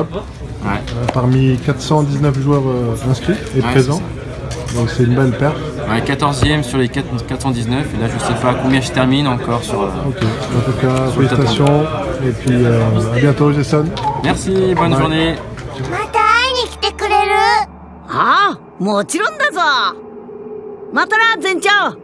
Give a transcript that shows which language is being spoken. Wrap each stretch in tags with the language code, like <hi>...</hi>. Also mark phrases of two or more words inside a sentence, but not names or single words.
<fr>Ouais. Parmi 419 joueurs inscrits et présents. Donc c'est une belle perf. Ouais, 14e sur les 419, et là je sais pas combien je termine encore sur. Ok, en tout cas, félicitations. Et puis à bientôt, Jason. Merci, bonne journée.</fr> <ja>また会いに来てくれる？ああ、もちろんだぞ。またな、全長。</ja>